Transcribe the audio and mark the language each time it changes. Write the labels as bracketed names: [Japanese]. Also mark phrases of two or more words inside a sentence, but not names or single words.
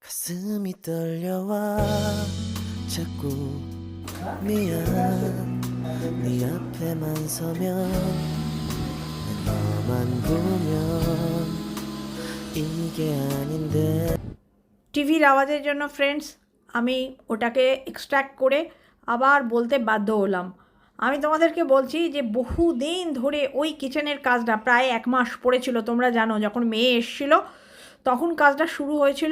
[Korean] 가슴이 떨려와 자꾸 미안 네 앞에만 서면 내 너만 보면 이게 아닌데 [Bangla] টিভির আওয়াজের জন্য ফ্রেন্ডস আমি ওটাকে এক্সট্র্যাক্ট করে আবার বলতে বাধ্য হলাম। আমি তোমাদেরকে বলছি যে বহুদিন ধরে ওই কিচেনের কাজটা প্রায় 1 মাস পড়েছিল, তোমরা জানো যখন মেয়ে এসেছিলো তখন কাজটা শুরু হয়েছিল।